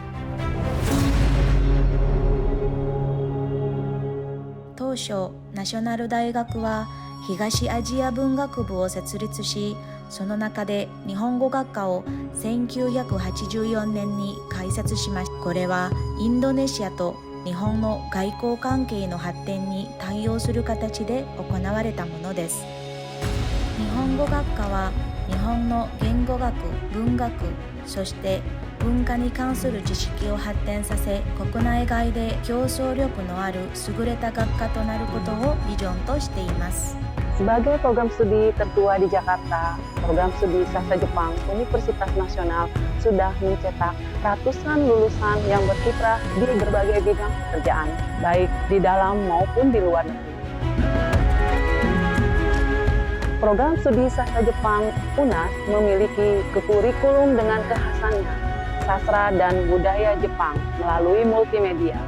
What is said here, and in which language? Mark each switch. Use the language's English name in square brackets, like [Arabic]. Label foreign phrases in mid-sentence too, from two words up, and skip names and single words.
[Japanese] 当初、ナショナル大学は東アジア文学部を設立し、その中で日本語学科を1984年に開設しました。これはインドネシアと日本の外交関係の発展に対応する形で行われたものです。日本語学科は日本の言語学、文学、そして文化に関する知識を発展させ、国内外で競争力のある優れた学科となることをビジョンとしています。 [Indonesian] Sebagai program studi tertua di Jakarta, program studi sastra Jepang Universitas Nasional sudah mencetak ratusan lulusan yang berkiprah di berbagai bidang pekerjaan, baik di dalam maupun di luar negeri. Program studi sastra Jepang UNAS memiliki kurikulum dengan kekhasannya sastra dan budaya Jepang melalui multimedia.